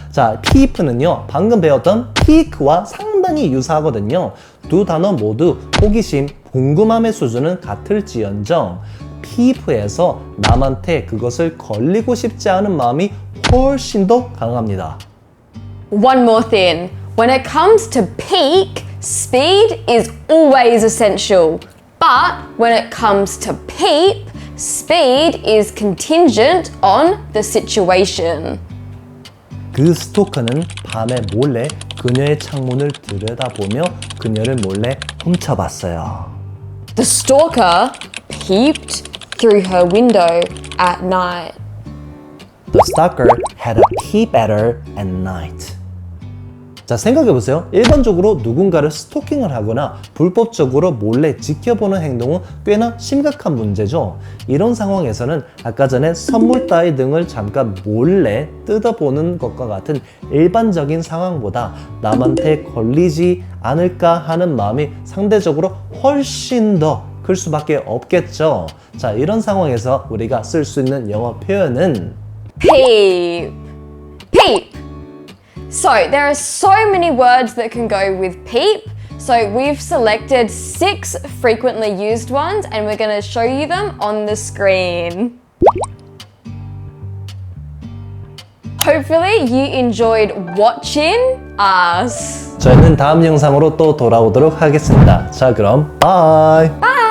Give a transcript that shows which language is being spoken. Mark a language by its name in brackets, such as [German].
[Korean] 자, peep는요, 방금 배웠던 peek와 상당히 유사하거든요. 두 단어 모두 호기심, 궁금함의 수준은 같을지언정 peep에서 남한테 그것을 걸리고 싶지 않은 마음이 훨씬 더 강합니다. [English] one more thing. When it comes to peek, speed is always essential. But when it comes to peep, speed is contingent on the situation. [Korean] 그 스토커는 밤에 몰래 그녀의 창문을 들여다보며 그녀를 몰래 훔쳐봤어요. [English] The stalker peeped through her window at night. The stalker had a peep at her at night. [Korean] 자, 생각해보세요. 일반적으로 누군가를 스토킹을 하거나 불법적으로 몰래 지켜보는 행동은 꽤나 심각한 문제죠. 이런 상황에서는 아까 전에 선물 따위 등을 잠깐 몰래 뜯어보는 것과 같은 일반적인 상황보다 남한테 걸리지 않을까 하는 마음이 상대적으로 훨씬 더 클 수밖에 없겠죠. 자, 이런 상황에서 우리가 쓸 수 있는 영어 표현은 [English] Peep. Peep. So there are so many words that can go with peep. So we've selected 6 frequently used ones and we're going to show you them on the screen. Hopefully you enjoyed watching us. [Korean] 저희는 다음 영상으로 또 돌아오도록 하겠습니다. 자, 그럼 bye!